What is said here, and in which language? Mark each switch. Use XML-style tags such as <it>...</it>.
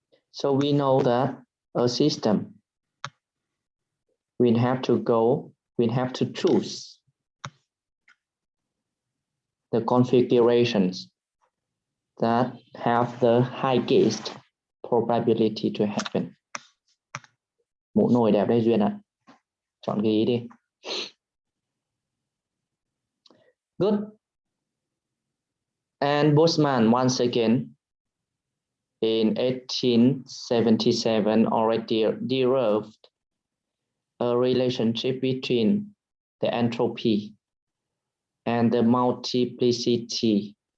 <en>So we know that a system will have to choose the configurations that have the highest probability to happen.</en> <vi>Mũ nồi đẹp đây Duyên ạ. Chọn cái ý đi.</vi> <en>Good. And Boltzmann once again in 1877 already derived a relationship between the entropy and the multiplicity.</en>